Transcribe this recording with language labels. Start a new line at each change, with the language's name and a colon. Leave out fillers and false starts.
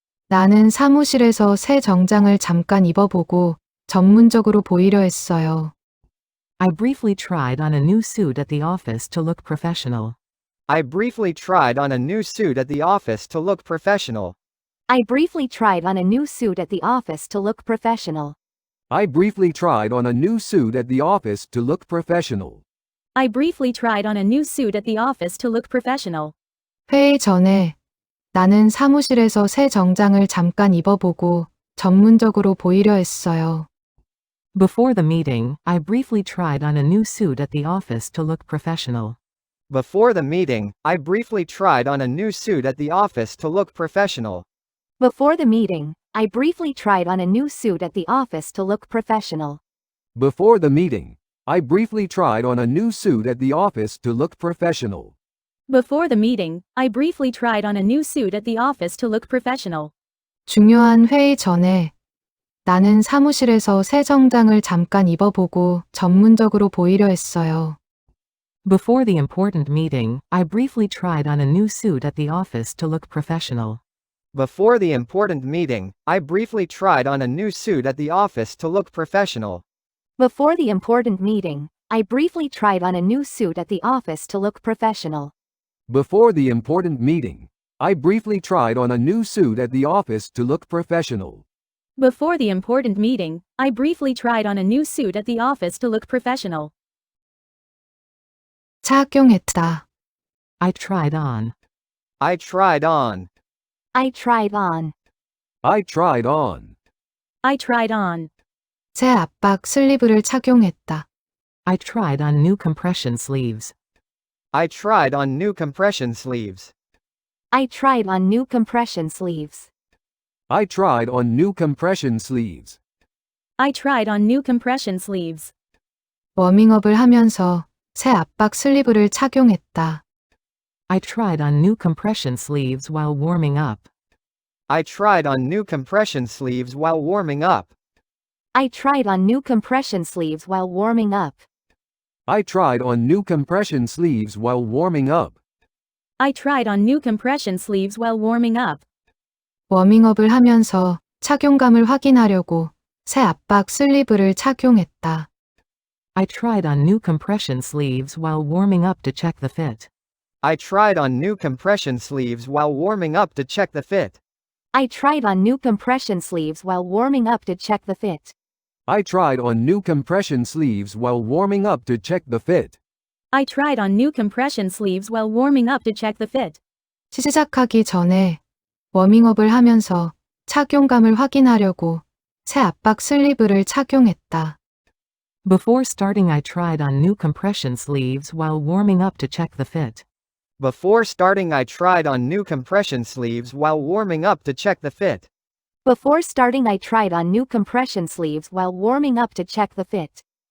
Korean: 나는 사무실에서 새 정장을 잠깐 입어보고 전문적으로 보이려 했어요.
English: I briefly tried on a new suit at the office to look professional. I briefly tried on a new suit at the office to look professional. I briefly tried on a new suit at the office to look professional. I briefly tried on a new suit at the office to look professional. I briefly tried on a new suit at the office to look professional.
Korean: 회의 전에 나는 사무실에서 새 정장을 잠깐 입어보고 전문적으로 보이려 했어요.
English: Before the meeting, I briefly tried on a new suit at the office to look professional. Before the meeting, I briefly tried on a new suit at the office to look professional. Before the meeting, I briefly tried on a new suit at the office to look professional. Before the meeting, I briefly tried on a new suit at the office to look professional. Before the meeting, I briefly tried on a new suit at the office to look professional.
Korean: 중요한 회의 전에 나는 사무실에서 새 정장을 잠깐 입어보고 전문적으로 보이려 했어요.
English: Before the important meeting, I briefly tried on a new suit at the office to look professional. Before the important meeting, I briefly tried on a new suit at the office to look professional. Before the important meeting, I briefly tried on a new suit at the office to look professional. Before the important meeting, I briefly tried on a new suit at the office to look professional. Before the important meeting, I briefly tried on a new suit at the office to look professional.
Korean: 착용했다.
English: I tried on. I tried on. I tried on. I tried on. I tried on.
Korean: 새 압박 슬리브를 착용했다.
English: I tried on new compression sleeves. I tried on new compression sleeves. I tried on new compression sleeves. I tried on new compression sleeves. I tried on new compression sleeves.
Korean: 워밍업을 하면서 새 압박 슬리브를 착용했다.
English: I tried on new compression sleeves while warming up. I tried on new compression sleeves while warming up. I tried on new compression sleeves while warming up. I tried on new compression sleeves while warming up. I tried on new compression sleeves while warming up.
Korean: 워밍업을 하면서 착용감을 확인하려고 새 압박 슬리브를 착용했다.
English: I tried on new compression sleeves while warming up to check the fit. I tried on new compression sleeves while warming up to check the fit. I tried on new compression sleeves while warming up to check the fit. I tried on new compression sleeves while warming up to check the fit. I tried on new compression sleeves while warming up to check the fit.
Korean: 시작하기 전에 워밍업을 하면서 착용감을 확인하려고 새 압박 슬리브를 착용했다.
English: Before starting, I tried on new compression sleeves while warming up to check the fit. Before starting, I tried on new compression sleeves while warming up to check the fit. Before starting, I tried on new compression sleeves while warming up to check the fit.